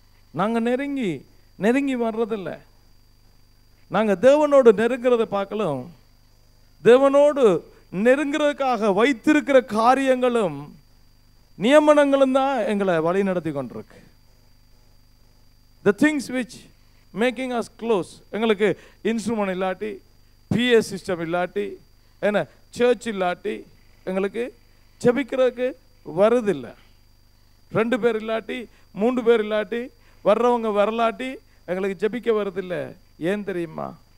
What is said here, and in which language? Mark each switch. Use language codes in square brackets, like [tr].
[ta] நாங்க நெருங்கி வர்றதில்லை. நாங்க தேவனோடு நெருங்கிறத பார்க்கலாம். தேவனோடு நெருங்கிறதுக்காக வைத்திருக்கிற காரியங்களும் நியமனங்களும் தான் எங்களை வழி நடத்தி கொண்டிருக்கு. [en] The things which making us close. [ta] எங்களுக்கு இன்ஸ்ட்ருமெண்ட் இல்லாட்டி, PA சிஸ்டம் இல்லாட்டி, என்ன சர்ச் இல்லாட்டி எங்களுக்கு ஜெபிக்கிறதுக்கு வருதில்லை. 2 பேர் இல்லாட்டி, 3 பேர் இல்லாட்டி, வர்றவங்க வரலாட்டி எங்களுக்கு ஜெபிக்க வருதில்லை. ஏன் தெரியுமா?